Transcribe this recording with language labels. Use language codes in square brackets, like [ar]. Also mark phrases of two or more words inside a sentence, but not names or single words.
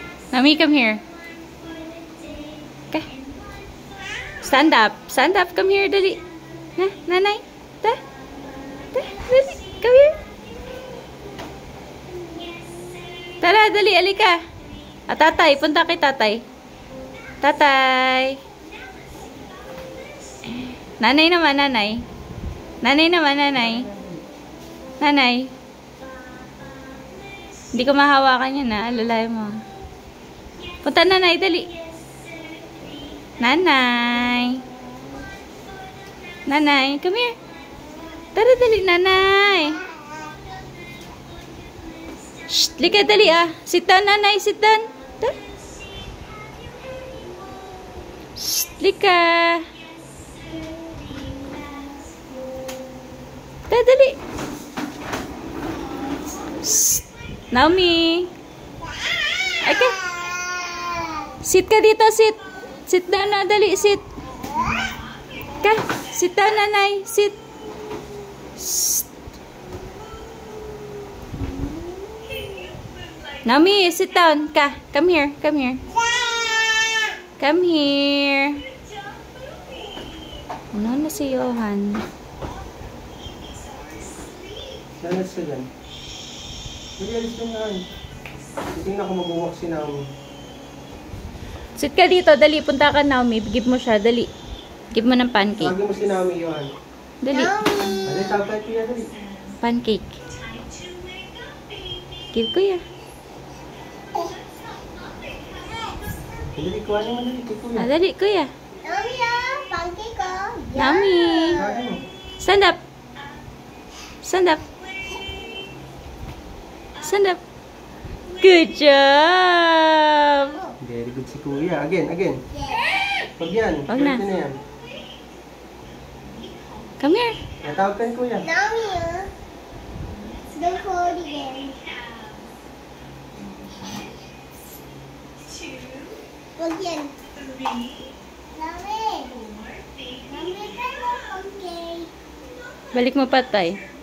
[en] Mommy, come here. Okay. Stand up. Stand up. Come here, [tl] dali. Ha? Nanay? Da? Da? Dali. [en] Come here. [tl] Tara, dali. Alika. Tatay. Punta kay tatay. Tatay. Nanay naman, nanay. Nanay naman, nanay. Nanay. Hindi ko mahawakan yan, ha? Alalay mo. Punta, nanay. Dali. Nanay. Nanay. [en] Come here. [tl] Tara, dali, nanay. Shh. Lika, dali, [en] ah. Sit down, nanay. Sit down. Da. [tl] Shh. Lika. Da, dali. Shh. Naomi. Okay. Sit ka dito, [en] sit. Sit down [tl] na, dali, [en] sit. Ka, sit down, nanay. Sit. Shh. Naomi, sit down. Ka, come here, come here. Come here. [tl] Ano na si Johan? Lalas ka dyan. Hindi, alis ka nga. Titingnan ko mag-walk si Naomi. Sit ka dito, dali. Punta ka, Naomi. Give mo siya, dali. Give mo ng pancake. Tawagin mo si Naomi, Johan. Dali. Dali, tawag kuya, dali. Pancake. Give kuya. Dali, kuha naman, dali. Kay kuya. Dali, kuya. Naomi, pancake ko. Naomi. Kuhain mo. [en] Stand up. Stand up. Stand up. Good job. Very good [tl] si kuya. [en] Again, again. [tl] Pag yan. Wag na. Pwede na yan. [en] Come here. [tl] Natawag ka ni kuya. Naomi, [en] don't hold again. [tl] Wag yan. Naomi. Naomi, try mo pancake. Balik mo patay.